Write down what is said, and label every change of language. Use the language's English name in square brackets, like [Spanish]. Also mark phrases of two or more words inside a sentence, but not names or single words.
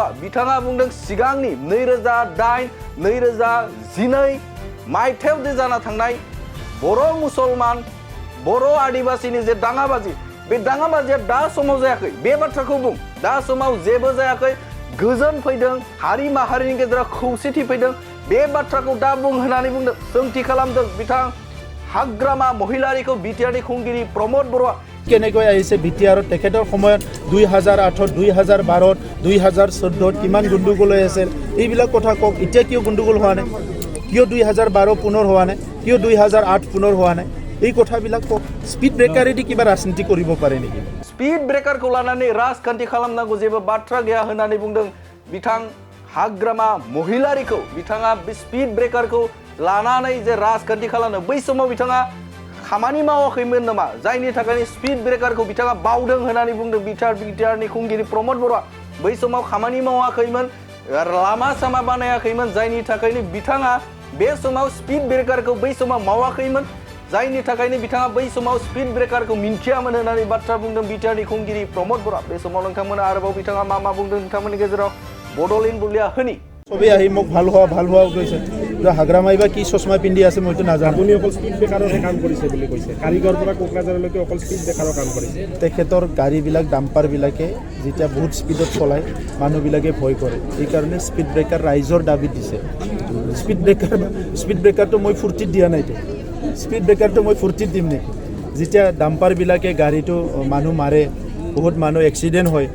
[Bodo] बिथाङा बुंदों सिगांनि 2008, 2012 मायथाइयाव जे जाना थांनाय बर' मुसलमान बर' आदिबासिनि जे दाङाबाजि बे दाङाबाजिया दा समाव जायाखै बे बाथ्राखौ बुं। दा समाव जेबो जायाखै, गोजोन फैदों, हारि माहारिनि गेजेराव खौसेथि फैदों बे बाथ्राखौ दा बुं होननानै बुंदों। सोंथि खालामदों बिथां हाग्रामा महिलारिखौ बिटिआरनि खुंगिरि प्रमोद बर'आ। [Assamese] কেনেকৈ আহিছে বিটিআৰত তেখেতৰ সময়ত 2008, 2012, 2014 কিমান গণ্ডগোল হৈ আছিল এইবিলাক কথা কওক। এতিয়া কিয় গণ্ডগোল হোৱা নাই? কিয় 2012 পুনৰ হোৱা নাই? কিয় 2008 পুনৰ হোৱা নাই এই কথাবিলাক কওক স্পীড ব্ৰেকাৰেদি কিবা ৰাজনীতি কৰিব পাৰে নেকি [Bodo] स्पीड ब्रेकारखौ लानानै राजखान्थि खालामनांगौ जेबो बाथ्रा गैया होननानै बुंदों बिथां हाग्रामा महिलारिखौ बिथाङा बे स्पीड ब्रेकारखौ लानानै जे राजखान्थि खालामनो बै समाव बिथाङा खामानि मावाखैमोन नामा जायनि थाखाय स्पीड ब्रेकारखौ बिथाङा बावदों होननानै बुंदों बिटिआरनि खुंगिरि प्रमद बर'आ बै समाव खामानि मावाखैमोन लामा सामा बानायाखैमोन जायनि थाखायनो बिथाङा बे समाव स्पीड ब्रेकारखौ बै समाव मावाखैमोन जायनि थाखायनो बिथाङा बै समाव स्पीड ब्रेकारखौ मिन्थियामोन होननानै बाथ्रा बुंदों बिटिआरनि खुंगिरि प्रमद बर'आ बे समाव नोंथांमोना आरोबाव बिथाङा मा बुंदों नोंथांमोननि गेजेराव बड'लेण्ड बुलिया होनि [Assamese] সবেই আহি মোক ভাল হোৱা কৈছে হাগ্ৰামাই বা কি চশমা পিন্ধি আছে মইতো নাজানো আপুনি অকল স্পীড ব্ৰেকাৰহে কাম কৰিছে বুলি কৈছে কাৰিগৰ পৰা কোকৰাঝাৰলৈকে অকল স্পীড ব্ৰেকাৰৰ কাম কৰিছে তেখেতৰ গাড়ীবিলাক ডাম্পাৰবিলাকে যেতিয়া বহুত স্পীডত চলায় মানুহবিলাকে ভয় কৰে এইকাৰণে স্পীড ব্ৰেকাৰ ৰাইজৰ দাবী দিছে স্পীড ব্ৰেকাৰটো মই ফূৰ্তিত দিয়া নাইতো স্পীড ব্ৰেকাৰটো মই ফূৰ্তিত দিম নেকি যেতিয়া ডাম্পাৰবিলাকে গাড়ীটো মানুহ মাৰে বহুত মানুহ এক্সিডেণ্ট হয়